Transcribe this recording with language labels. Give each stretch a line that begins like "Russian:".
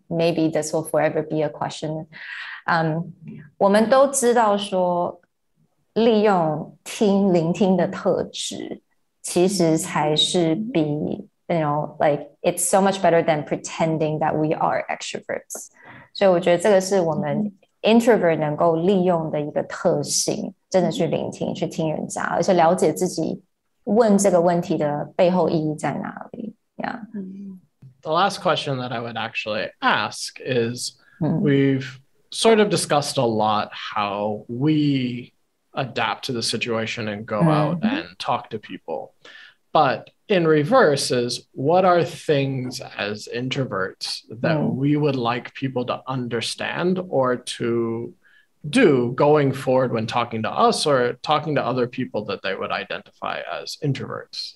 English: Maybe this will forever be a question.
Chinese: 我们都知道说，利用聆听的特质，其实才是比
English: like it's so much better than pretending that we are extroverts.
Chinese: 所以我觉得这个是我们introvert 能够利用的一个特性，真的去聆听，去听人家，而且了解自己问这个问题的背后意义在哪里。
English: Yeah. The last question that I would actually ask is, we've sort of discussed a lot how we adapt to the situation and go out and talk to people. But in reverse is, what are things as introverts that we would like people to understand or to do going forward when talking to us or talking to other people that they would identify as introverts?